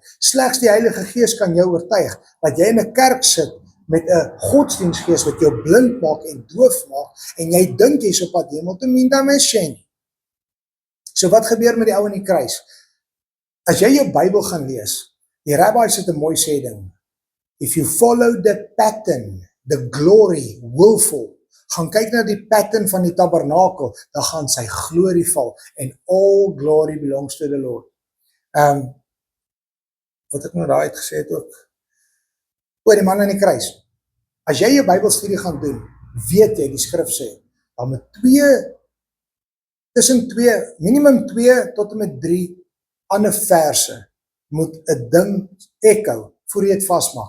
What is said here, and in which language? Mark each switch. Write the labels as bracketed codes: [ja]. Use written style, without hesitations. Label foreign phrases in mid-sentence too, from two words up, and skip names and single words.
[af] Slegs die Heilige Gees kan jou oortuig, dat jy in 'n kerk sit, met 'n godsdienstgees wat jou blind maak en doof maak, en jy dink jy's op pad hemel toe, minda mens. So wat gebeur met die ou in die kruis? As jy jou Bybel gaan lees, die rabbis het 'n mooi sê ding, [en] if you follow the pattern, the glory will fall, [af] gaan kyk na die pattern van die tabernakel, dan gaan sy glorie val, [en] and all glory belongs to the Lord. [af] Wat ek nou daar uitgesê het ook, oor die man aan die kruis, as jy jou Bybelstudie gaan doen, weet jy, die skrif sê, dan met tussen 2, minimum 2 tot en met 3 ander verse, moet 'n ding echo, voor jy het vastmaak.